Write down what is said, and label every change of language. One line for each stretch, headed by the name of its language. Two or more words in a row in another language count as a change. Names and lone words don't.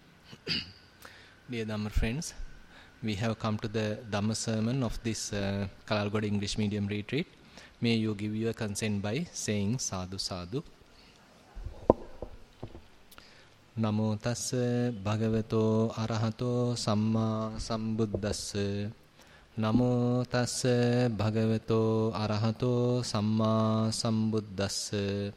English: Dear Dhamma friends, we have come to the Dhamma sermon of this Kalalgoda English medium retreat. May you give your consent by saying
Pali: sadhu sadhu. Namo tassa bhagavato arahato samma sambuddhassa. Namo tassa bhagavato arahato samma sambuddhassa.